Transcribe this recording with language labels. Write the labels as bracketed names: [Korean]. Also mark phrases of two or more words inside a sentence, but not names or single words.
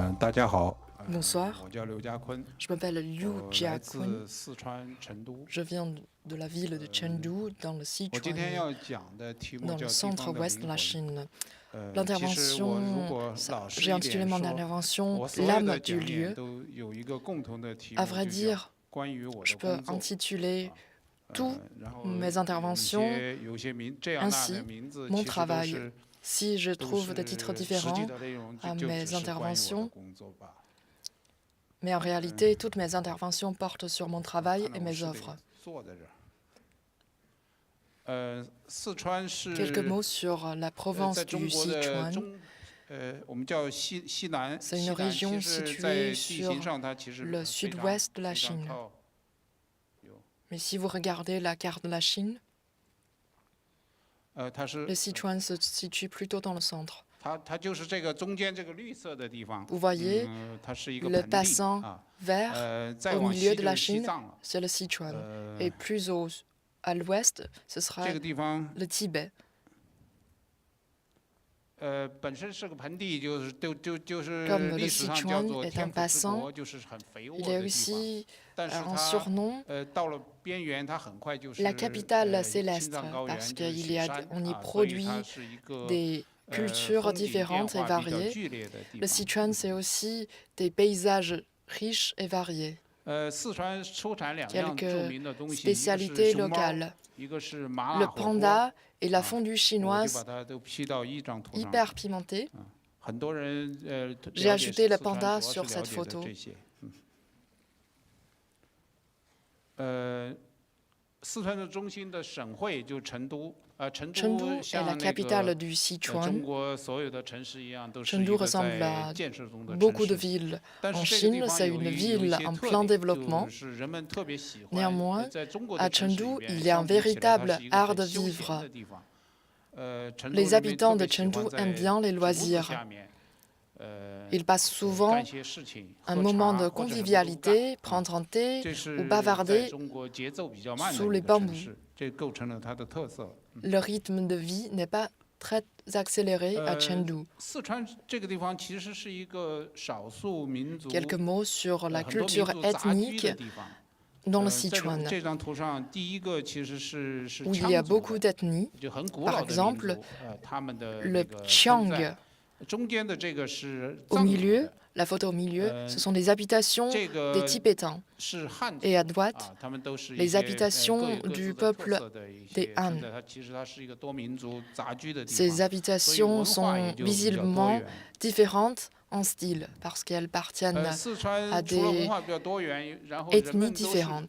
[Chinese] 大家好， [French] Bonsoir, [Chinese] 我叫刘家坤， [French] je m'appelle Liu [Chinese] 我来 [French] Jiakun, [Chinese] 自四川成都。 [French] je viens de la ville de Chengdu dans le [Chinese] 我今天 [French] Sichuan, [Chinese] 要讲的题目 [French] dans le [Chinese] 叫“地方 [French] centre-ouest [Chinese] 的 [French] de la [Chinese] 灵魂” [French] Chine. [Chinese] 其实我如 [French] L'intervention, [Chinese] 果老实 [French] j'ai [Chinese] 一 [French] intitulé [Chinese] 点 [French] mon [Chinese] 说， [French] intervention [Chinese] 我所有 [French] L'âme [Chinese] 的 [French] du [Chinese] 讲演 [French] lieu. [Chinese] 都有一个共同的题 [French] À [Chinese] 目， [French] vrai [Chinese] 就叫 [French] dire, [Chinese] 关于我 [French] je [Chinese] 的 [French] peux [Chinese] 工作。 [French] intituler tous [Chinese] 然后 [French] mes interventions [Chinese] 有些这样那样的 [French] ainsi [Chinese] 名字， [French] mon [Chinese] 其实都 [French] travail. [Chinese] 是 [French] Si je [Chinese] 都 [French] trouve des titres [Chinese] 是实际 [French] différents [Chinese] 的内容， [French] à [Chinese] 就只 [French] mes [Chinese] 是关于我的 [French] interventions, [Chinese] 工作吧。 [French] mais en réalité, toutes mes interventions portent sur mon travail [Chinese] 看 [French] et [Chinese] 来我 [French] mes [Chinese] 是得 [French] œuvres. [Chinese] 坐在这儿。四川 [French] Quelques [Chinese] 是 [French] mots sur la [Chinese] 在 [French] province [Chinese] 中 [French] du [Chinese] 国的 [French] Sichuan. [Chinese] 我们叫西南。 [French] C'est [Chinese] 西 [French] une [Chinese] 南其 [French] région [Chinese] 实 [French] située [Chinese] 在地 [French] sur [Chinese] 形上它其实 [French] le [Chinese] 非常 [French] sud-ouest de la [Chinese] 非常 [French] Chine. [Chinese] 靠 [French] Mais si vous regardez la carte de la Chine, [Chinese] 它是 [French] le Sichuan se situe plutôt dans le centre. [Chinese] 它就是这个中间这个绿色的地方。 [French] Vous voyez [Chinese] 它是一个 [French] le [Chinese] 盆地 [French] bassin [Chinese] 啊。 [French] vert [Chinese] 再 [French] au [Chinese] 往 [French] milieu [Chinese] 西 [French] de [Chinese] 就 [French] la [Chinese] 是西 [French] Chine, [Chinese] 藏了。 [French] c'est le Sichuan. Et plus à l'ouest, ce [Chinese] 这 [French] sera [Chinese] 个地方 [French] le Tibet. [Chinese] 本身是个盆地，就是就是 [French] Comme le [Chinese] 历史上叫 [French] Sichuan [Chinese] 做 [French] est un [Chinese] 天府之 [French] bassin, [Chinese] 国，就是很肥沃 [French] il [Chinese] 的 [French] y a [Chinese] 地方。 [French] aussi [Chinese] 但是 [French] un [Chinese] 它 [French] surnom, [Chinese] 到了边缘，它很快就是 [French] la capitale [Chinese] 青 [French] céleste, [Chinese] 藏高原， [French] parce [Chinese] 就是 [French] qu'il [Chinese] 雪 [French] y a, [Chinese] 山 [French] on y [Chinese] 所以它 [French] produit [Chinese] 是一个 [French] des cultures [Chinese] 风景变 [French] différentes et [Chinese] 化比较 [French] variées. [Chinese] 剧烈的地 [French] Le [Chinese] 方。 [French] Sichuan, c'est aussi des paysages riches et variés. [Chinese] 四川出产两样著 [French] Quelques [Chinese] 名的东西，一个是 [French] spécialités [Chinese] 熊猫， [French] locales. [Chinese] 一个是麻 [French] Le [Chinese] 辣火锅。 [French] panda et la fondue [Chinese] 我就把 [French] chinoise [Chinese] 它都 P 到一张图上。 [French] hyper pimentée. [Chinese] 很多人 [French] J'ai [Chinese] 了解 [French] ajouté le [Chinese] 四川 [French] panda [Chinese] 主要 [French] sur [Chinese] 是了 [French] cette [Chinese] 解的 [French] photo. [Chinese] 这些。四川的中心的省会就成都，成 [French] Chengdu [Chinese] 都 [French] est [Chinese] 像 [French] la [Chinese] 那 [French] capitale [Chinese] 个 [French] du [Chinese] 中 [French] Sichuan. [Chinese] 国所有的城市一样，都是一 [French] Chengdu [Chinese] 个 [French] ressemble [Chinese] 在 [French] à [Chinese] 建设中的 [French] beaucoup [Chinese] 城 [French] de [Chinese] 市。 [French] villes [Chinese] 但 [French] en [Chinese] 是这个地 [French] Chine, [Chinese] 方 [French] c'est [Chinese] 有 [French] une [Chinese] 一 [French] ville [Chinese] 些 [French] en [Chinese] 特 [French] plein [Chinese] 点， [French] développement. [Chinese] 就是人们特别喜欢。 [French] Néanmoins, [Chinese] 在中国 [French] à [Chinese] 的城市里 [French] Chengdu, [Chinese] 边， [French] il y a un [Chinese] 相比起来，它 [French] véritable [Chinese] 是一个 [French] art [Chinese] 很 [French] de [Chinese] 休闲 [French] vivre. [Chinese] 的地方。成都 [French] Les [Chinese] 人民特 [French] habitants [Chinese] 别 [French] de [Chinese] 喜欢 [French] Chengdu [Chinese] 在 [French] aiment bien les [Chinese] 竹子 [French] loisirs. [Chinese] 下面 [French] Ils passent [Chinese] 干 [French] souvent [Chinese] 些事情， [French] un [Chinese] 喝 [French] moment [Chinese] 茶 [French] de [Chinese] 或者什么都干。 [French] convivialité, prendre un thé [Chinese] 这 [French] ou [Chinese] 是在 [French] bavarder [Chinese] 中国节奏比较慢 [French] sous [Chinese] 的 [French] les [Chinese] 一个城 [French] bambous. [Chinese] 市，这构成了它的特色。 [French] Le rythme de vie n'est pas très accéléré à Chengdu. [Chinese] 四川这个地方其实是一个少数民族 [French] Quelques mots sur la [Chinese] 很多民 [French] culture [Chinese] 族杂居 [French] ethnique [Chinese] 的地方。 [French] dans le [Chinese] 这 [French] Sichuan, [Chinese] 这张图上第一个其实是 [French] où il y a [Chinese] 羌族 [French] beaucoup [Chinese] 的， [French] d'ethnies. [Chinese] 就很古 [French] Par [Chinese] 老的民 [French] exemple, [Chinese] 族，他们的 [French] Le [Chinese] 那个存 [French] Qiang [Chinese] 在。中间的这个是 [French] au [Chinese] 藏族 [French] milieu, [Chinese] 的， [French] la photo au milieu, ce sont des habitations [Chinese] 这 [French] des [Chinese] 个 [French] Tibétains. [Chinese] 是汉族 [French] Et à droite, [Chinese] 他们都是一 [French] les [Chinese] 些 [French] habitations [Chinese] 各 [French] du [Chinese] 自的特 [French] peuple [Chinese] 色的一 [French] des [Chinese] 些 [French] Han. [Chinese] 存在。它其实它是一个多民族杂居的地 [French] Ces [Chinese] 方，所以 [French] habitations [Chinese] 文化也 [French] sont [Chinese] 就比较多 [French] visiblement [Chinese] 元。 [French] différentes en style, parce qu'elles appartiennent [Chinese] 四 [French] à [Chinese] 川除了文 [French] des [Chinese] 化比较多元，然后人 [French] ethnies [Chinese] 们都是 [French] différentes.